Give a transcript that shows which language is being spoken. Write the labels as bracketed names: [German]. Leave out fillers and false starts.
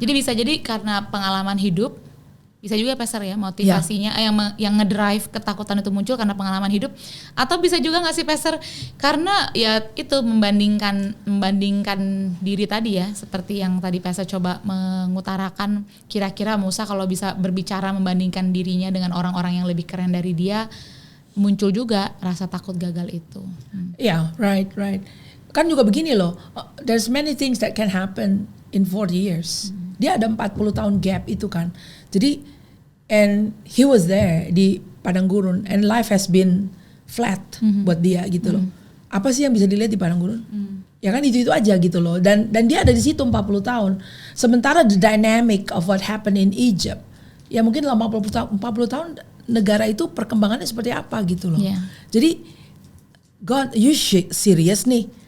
[Indonesian] Jadi bisa jadi karena pengalaman hidup, bisa juga Pastor ya motivasinya yang ngedrive ketakutan itu muncul karena pengalaman hidup, atau bisa juga nggak sih Pastor karena ya itu membandingkan diri tadi ya, seperti yang tadi Pastor coba mengutarakan, kira-kira Musa kalau bisa berbicara membandingkan dirinya dengan orang-orang yang lebih keren dari dia, muncul juga rasa takut gagal itu. [English] Yeah, right. [Indonesian] Kan juga begini loh, [English] there's many things that can happen in 40 years. [Indonesian] Dia ada 40 tahun gap itu kan. [English] Jadi and he was there [Indonesian] di padang gurun [English] and life has been flat [Indonesian] buat dia gitu loh. Apa sih yang bisa dilihat di padang gurun? Ya kan itu aja gitu loh. Dan dia ada di situ 40 tahun. Sementara [English] the dynamic of what happened in Egypt, [Indonesian] ya mungkin 40 tahun negara itu perkembangannya seperti apa gitu loh. [English] Yeah. Jadi God, you serious nih?